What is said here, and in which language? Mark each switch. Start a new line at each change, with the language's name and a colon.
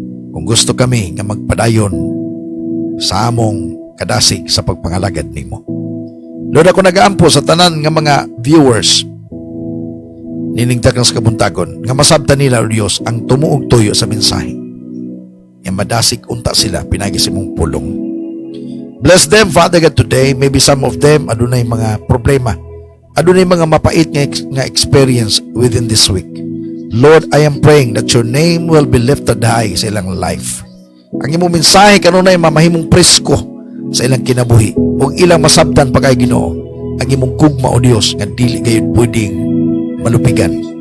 Cebuano: Kung gusto kami nga magpadayon sa among kadasig sa pagpangalagad nimo. Lord, ako nagaampo sa tanan nga mga viewers niningtag ng sa kabuntagon nga masabtan nila o Diyos ang tumuog tuyo sa mensahe. Nga madasig unta sila pinagi sa imong pulong.
English: Bless them, Father God, today. Maybe some of them
Cebuano: adunay mga problema. Adunay mga mapait nga experience
English: within this week. Lord, I am praying that your name will be lifted high
Cebuano: sa ilang
English: life.
Cebuano: Ang imong mensahe kanunay mamahimong presko sa ilang kinabuhi ug ilang masabtan pa kay Ginoo ang imong gugma o Dios nga dili gayud pwedeng malupigan.